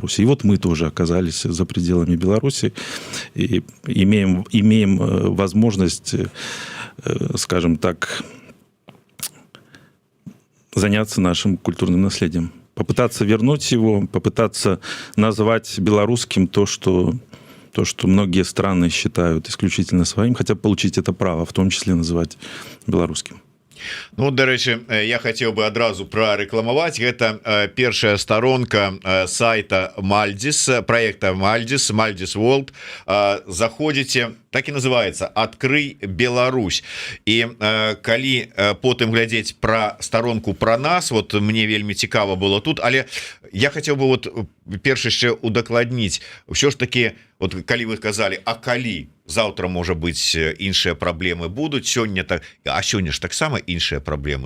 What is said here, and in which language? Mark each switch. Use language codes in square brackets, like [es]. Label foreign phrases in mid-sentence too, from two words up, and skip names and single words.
[ru] И вот мы тоже оказались за пределами Беларуси и имеем возможность, скажем так, заняться нашим культурным наследием. Попытаться вернуть его, попытаться назвать белорусским то, что многие страны считают исключительно своим, хотя получить это право, в том числе называть белорусским. [be] Ну, дарэчы, я хацеў бы адразу прарэкламаваць. Гэта першая старонка сайта Мальдзіс, проекта Мальдзіс World. Заходзіце, так і называется, «Открый Беларусь». І калі потым глядзець пра старонку пра нас, вот мне вельмі цікава было тут, але я хацеў бы вот перш яшчэ удакладніць, ўсё ж таки, вот калі вы казалі, а калі заўтра, можа быць, іншыя праблемы будуць, сёння так, а сёння ж таксама іншыя праблемы.